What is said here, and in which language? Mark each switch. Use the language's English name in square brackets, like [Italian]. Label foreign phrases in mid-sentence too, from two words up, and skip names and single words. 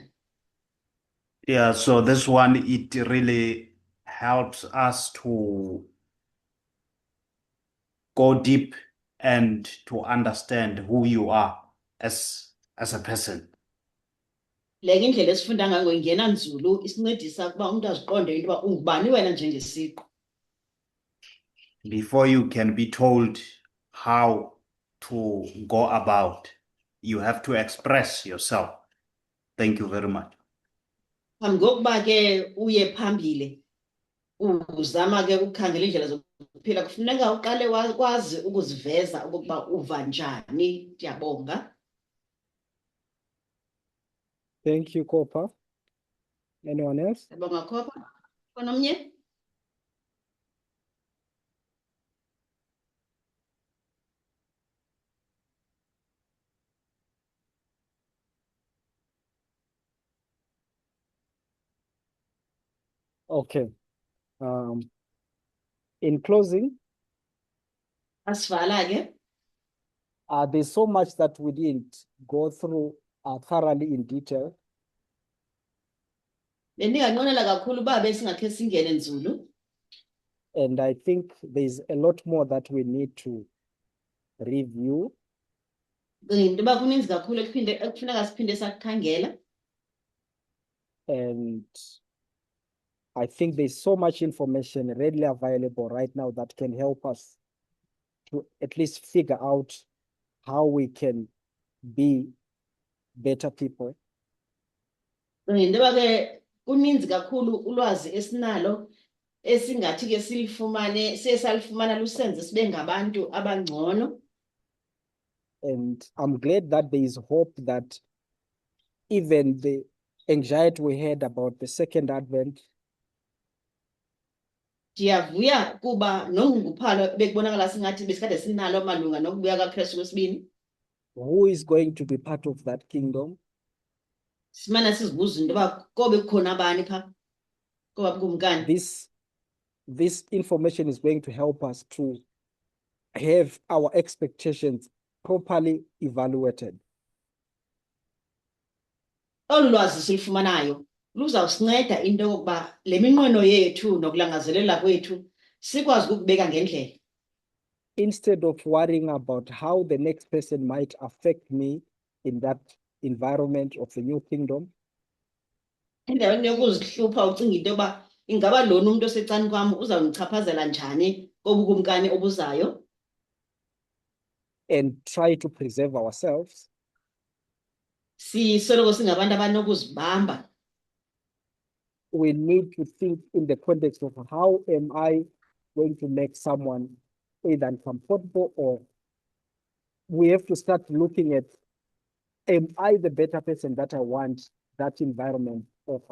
[English] Yeah, so this one, it really helps us to go deep and to understand who you are as a person. [Xhosa] Le indlela esifunda ngayo ingena nzulu isincedisa ukuba umuntu aziqonde into yoba ungubani wena njengesiqu. [English] Before you can be told how to go about, you have to express yourself. Thank you very much. [Xhosa] Phambi kokuba ke uye phambili uzama ke ukukhangela indlela zokuphila kufuneka uqale wakwazi ukuziveza ukuba uva njani. Ndiyabonga. [English] Thank you, Cooper. Anyone else? [Xhosa] Siyabonga Khopha. Khona omnye? [English] Okay. In closing, [Xhosa] Asivala ke. [English] there's so much that we didn't go through thoroughly in detail. [Xhosa] Bendinganqwenela kakhulu uba besingakhe singene nzulu. [English] And I think there's a lot more that we need to review. [Xhosa] Into yoba kuninzi kakhulu ekufuneka siphinde sakukhangela. [English] And I think there's so much information readily available right now that can help us to at least figure out how we can be better people. [Xhosa] Into yoba ke kuninzi kakhulu ulwazi esinalo esingathi ke silifumane salifumana lusenze sibe ngabantu abangcono. [English] And I'm glad that there is hope that even the anxiety we had about the second advent [Xhosa] Ndiyavuya kuba nonguphalo bekubonakala singathi besikade sinalo malunga nokubuya kaKristu kwesibini. [English] Who is going to be part of that kingdom? [Xhosa] Simana sizibuza into yoba kobe kukhona abani phaa koba bukumkani. [English] This information is going to help us to have our expectations properly evaluated. [Xhosa] Olu lwazi silufumanayo luzawusinceda into yokuba le minqweno yethu nokulangazelela kwethu sikwazi ukubeka ngendlela. [English] Instead of worrying about how the next person might affect me in that environment of the new kingdom, [Xhosa] Endaweni yokuzihlupha ucinga into yoba ingaba lona umuntu osecani kwam uzawundichaphazela njani kobukumkani obuzayo. [English] and try to preserve ourselves, [Xhosa] Sisoloko singabantu abanokuzibamba. [English] we need to think in the context of how am I going to make someone either uncomfortable, or we have to start looking at, am I the better person that I want that environment offer?